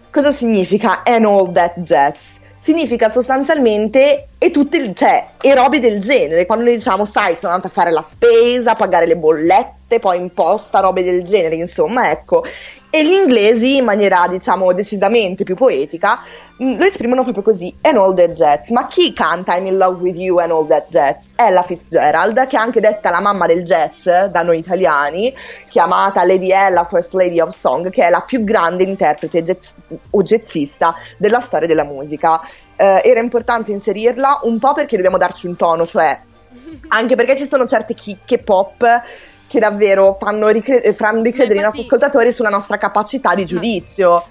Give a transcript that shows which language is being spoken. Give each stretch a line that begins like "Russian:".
Italian: Cosa significa
English: and all that jazz?
Italian: Significa sostanzialmente e tutte, cioè, e robe del genere. Quando noi diciamo, sai, sono andata a fare la spesa, a pagare le bollette, poi imposta, robe del genere, insomma, ecco. E gli inglesi, in maniera, diciamo, decisamente più poetica, lo esprimono proprio così,
English: and all that jazz.
Italian: Ma chi canta
English: I'm in love with you and all that jazz?
Italian: Ella Fitzgerald, che è anche detta la mamma del jazz da noi italiani, chiamata Lady Ella, First Lady of Song, che è la più grande interprete jazzista della storia della musica. Era importante inserirla un po' perché dobbiamo darci un tono, cioè anche perché ci sono certe chicche pop che davvero fanno ricredere infatti, i nostri ascoltatori sulla nostra capacità di giudizio.